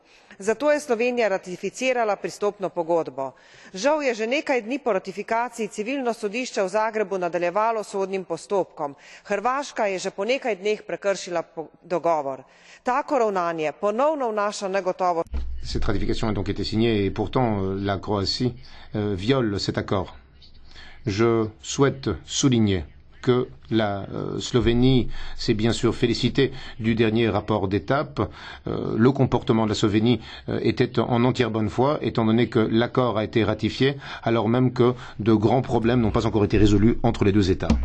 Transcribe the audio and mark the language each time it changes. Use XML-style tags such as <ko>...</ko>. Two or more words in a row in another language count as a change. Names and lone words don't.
<sl>Zato je Slovenija ratificirala pristopno pogodbo. Žal je že nekaj dni po ratifikaciji civilno sodišče v Zagrebu nadaljevalo s sodnim postopkom. Hrvaška je že po nekaj dneh prekršila dogovor. Tako ravnanje ponovno vnaša negotovost.</sl> <fr>Cette ratification a donc été signée et pourtant la Croatie viole cet accord. Je souhaite souligner que la Slovénie s'est bien sûr félicitée du dernier rapport d'étape. Le comportement de la Slovénie était en entière bonne foi, étant donné que l'accord a été ratifié, alors même que de grands problèmes n'ont pas encore été résolus entre les deux États.</fr>